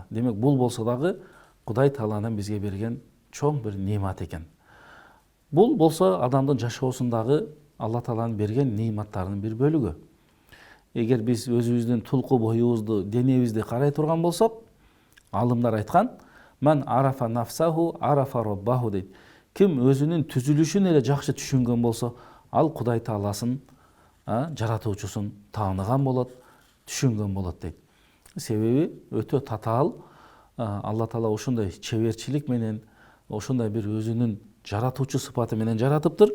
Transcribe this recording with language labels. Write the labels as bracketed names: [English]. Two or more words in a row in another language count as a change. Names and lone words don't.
[Kyrgyz] Демек, бул болсо дагы Кудай Тааланын бизге берген чоң бир немат экен. Бул болсо адамдын жашоосундагы Алла Тааланын берген нематтарынын бир бөлүгү. Эгер биз өзүбүздүн тулку боюбузду, денебизди карай турган болсок, алымдар айткан, [Arabic] "من عرف نفسه عرف ربه" дейт. [Kyrgyz] Ким өзүнүн түзүлүшүн эле жакшы түшүнгөн болсо, ал Кудай Тааласын, жаратуучусун тааныган болот, түшүнгөн болот дейт. Себеби өтө татаал Алла Таала ушундай чеберчилик менен, ушундай бир өзүнүн жаратуучу сыпаты менен жаратыптыр.